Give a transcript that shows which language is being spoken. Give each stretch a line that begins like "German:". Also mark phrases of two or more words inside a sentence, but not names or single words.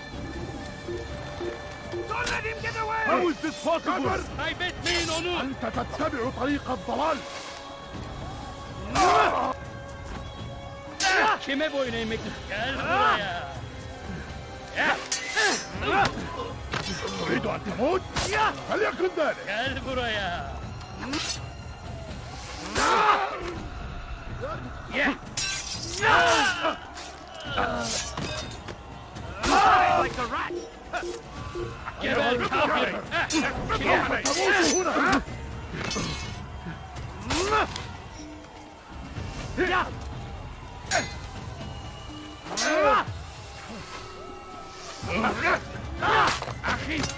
English: Don't let him get away! How is this possible?
Turkish: Kaybetmeyin onu!
Arabic: أنت تتبع طريق الضلال.
Turkish: Kime boyun eğmek? Gel buraya!
Arabic: تريد أن تموت؟ فليكن ذلك.
Turkish: Gel buraya!
English: Like a rat!
Turkish: Geber kafir!
Arabic: تموت هنا. أخي!